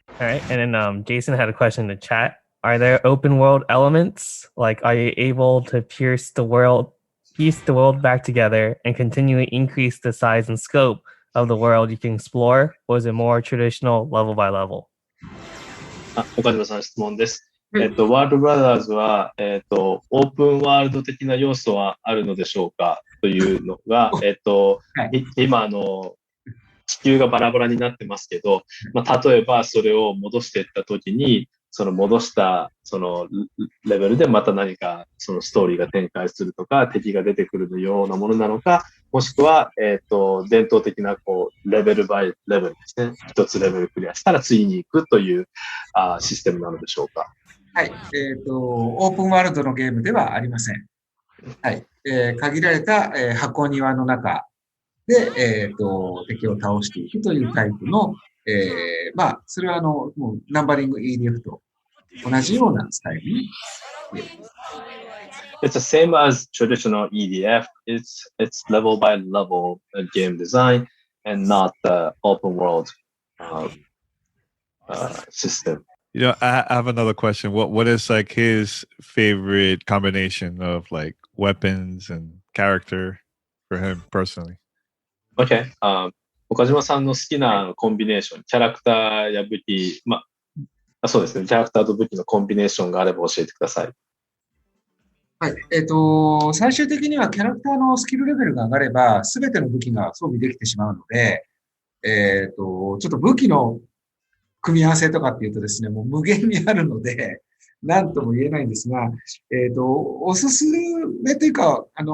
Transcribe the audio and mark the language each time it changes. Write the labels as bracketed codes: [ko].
[en] All right, and then Jason had a question in the chat. Are there open world elements? Like, are you able to piece the world back together and continually increase the size and scope of the world you can explore? Or is it more traditional level by level? [ja] 岡島さん質問です。ワールドブラザーズは、オープンワールド的な要素はあるのでしょうかというのが、今地球がバラバラになってますけど、例えばそれを戻していったときに、その戻したそのレベルでまた何かそのストーリーが展開するとか、敵が出てくるようなものなのか、もしくは、伝統的なレベルバイレベルですね。一つレベルクリアしたら次に行くというシステムなのでしょうか。はい。オープンワールドのゲームではありません。はい。限られた、箱庭の中で、敵を倒していくというタイプの、それはもうナンバリング EDF と同じようなスタイルに。 [en] It's the same as traditional EDF. It's level by level game design and not the open world system. You know, I have another question. What is like his favorite combination of like weapons and character for him personally? Okay. [ja] 岡島さんの好きなコンビネーション、キャラクターや武器、そうですね、キャラクターと武器のコンビネーションがあれば教えてください。はい。最終的にはキャラクターのスキルレベルが上がれば、すべての武器が装備できてしまうので、ちょっと武器の組み合わせとかっていうとですね、もう無限にあるので、なんとも言えないんですが、おすすめというか、